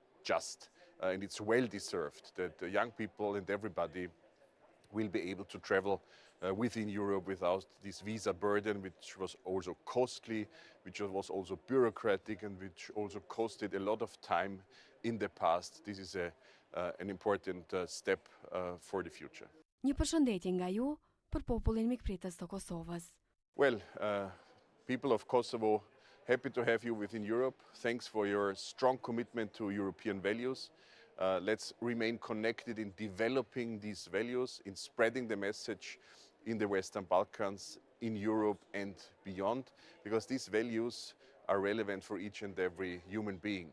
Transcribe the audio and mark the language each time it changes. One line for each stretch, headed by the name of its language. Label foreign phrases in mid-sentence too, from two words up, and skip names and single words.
English: and it's well deserved that the young people and everybody will be able to travel within Europe without this visa burden, which was also costly, which was also bureaucratic, and which also costed a lot of time in the past. This is an important step for the future.
Albanian: Një përshëndetje nga ju për popullin mikpritës të Kosovës.
English: Well, people of Kosovo, happy to have you within Europe. Thanks for your strong commitment to European values. Let's remain connected in developing these values, in spreading the message in the Western Balkans, in Europe and beyond, because these values are relevant for each and every human being.